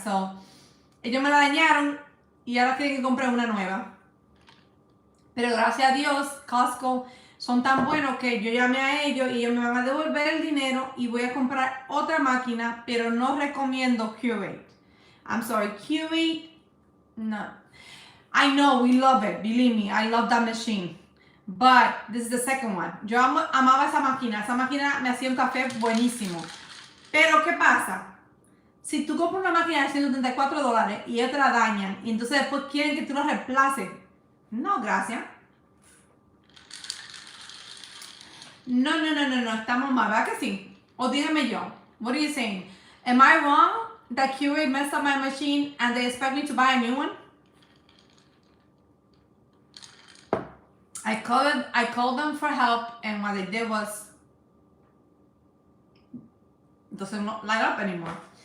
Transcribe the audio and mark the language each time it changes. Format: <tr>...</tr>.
<es>So, ellos me la dañaron y ahora tienen que comprar una nueva. Pero gracias a Dios, Costco son tan buenos que yo llamé a ellos y ellos me van a devolver el dinero y voy a comprar otra máquina, pero no recomiendo Curate.</es> <en>I'm sorry, Curate, no. I know, we love it, believe me, I love that machine. But this is the second one.</en> <es>Yo amaba esa máquina me hacía un café buenísimo. Pero ¿qué pasa? Si tú compras una máquina de $134 y ellos te la dañan y entonces después quieren que tú la reemplaces, no, gracias. No, estamos mal, ¿verdad que sí? O dígame yo,</es> <en>what are you saying? Am I wrong that Keurig messed up my machine and they expect me to buy a new one? I called them for help, and what they did was, it doesn't light up anymore.</en>